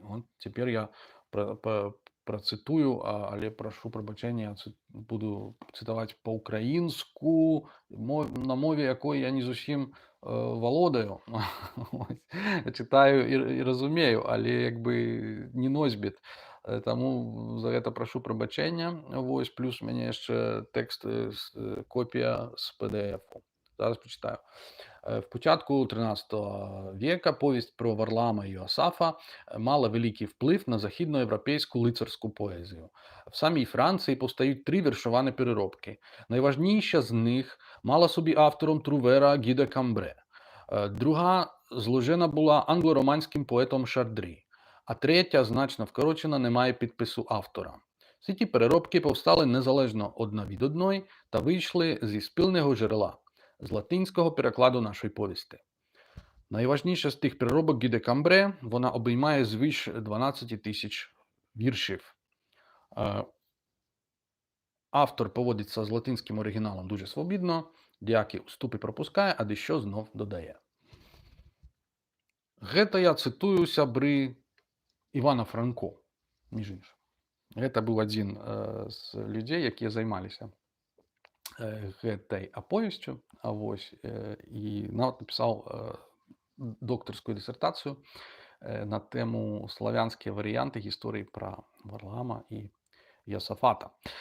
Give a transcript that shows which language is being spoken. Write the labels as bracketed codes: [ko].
[be] Вот цяпер я працытую, але прашу прабачэння, буду цытаваць па-ўкраінску, на мове якой я не зусім валодаю. Чытаю і разумею, але як бы не носьбіт. Таму за гэта прашу прабачэння. Вось, плюс у мяне яшчэ тэкст, копія з PDF-у. Зараз прачытаю. [uk] В початку 13 века повесть про Варлаама і Іосафа мала великий вплив на західноєвропейську лицарську поезію. В самій Франції повстають 3 віршовані переробки. Найважніша з них мала собі автором Трувера Гі де Камбре. Друга зложена була англо-романським поетом Шардрі, а третя, значно вкорочена, не має підпису автора. Всі ті переробки повстали незалежно одна від одної та вийшли зі спільного джерела, з латинського перекладу нашої повісти. Найважніша з тих переробок Гі де Камбре, вона обіймає звиш 12 тисяч віршів. Автор поводиться з латинським оригіналом дуже свобідно, деякі уступи пропускає, а дещо знов додає. [be] Гэта я цытую, сябры, Івана Франко, між іншым. Гэта быў адзін з людзей, якія займаліся гэтай аповесцю, і нават напісаў доктарскую дысертацыю на тэму славянскія варыянты гісторыі пра Варлаама і Іосафата.